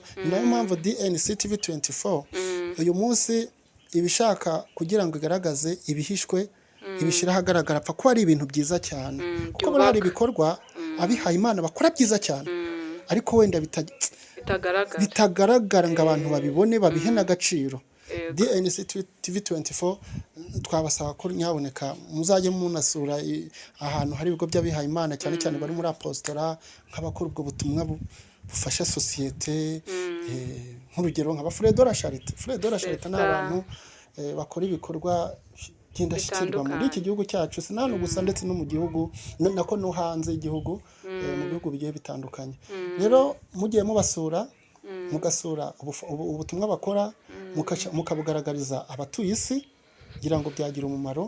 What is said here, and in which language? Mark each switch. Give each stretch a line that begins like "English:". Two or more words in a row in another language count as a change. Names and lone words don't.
Kinyarwanda: ni nayo mpamvu DNC TV24 uyu munsi ibishaka kugira ngo igaragaze ibihishwe, ibishyira ahagaragara, apfa ko ari ibintu byiza cyane, kuko hari ibikorwa abihaye Imana bakora byiza cyane, ariko wenda bitagaragara ngo abantu babibone, babihe n'agaciro. DNC TV24 twabasaba ko nyaboneka muzajye munasura ahantu hari ibigo by'abihaye Imana, cyane cyane bari muri apostora, nk'abakora ubwo butumwa bufasha sosiyete. nk'urugero nk'aba Frère de la Charité. Frère de la Charité ni abantu bakora ibikorwa by'indashyikirwa muri iki gihugu cyacu, si hano gusa ndetse no mu gihugu, nako no hanze y'igihugu, mu bihugu bigiye bitandukanye. rero mugiye mubasura, mugasura ubutumwa bakora, mukabugaragariza abatuye isi, kugira ngo byagira umumaro.